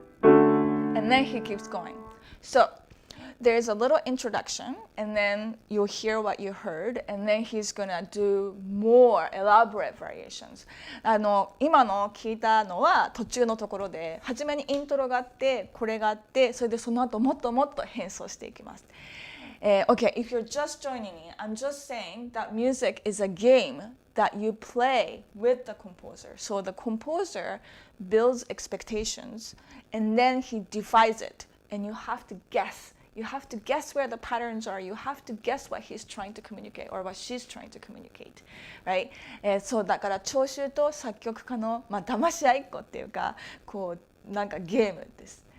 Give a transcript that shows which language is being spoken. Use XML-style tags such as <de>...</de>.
<en>And then he keeps going. So there's a little introduction, and then you'll hear what you heard, and then he's gonna do more elaborate variations.</en> <ja>今の聞いたのは途中のところで、初めにイントロがあって、これがあって、それでその後もっともっと変奏していきます。</ja> <en>Okay, if you're just joining me, I'm just saying that music is a game that you play with the composer. So the composer builds expectations, and then he defies it, and you have to guess. You have to guess where the patterns are. You have to guess what he's trying to communicate or what she's trying to communicate, right?</en> <ja>そうだから聴衆と作曲家の騙し合いっこっていうか、こうなんかゲームです。</ja>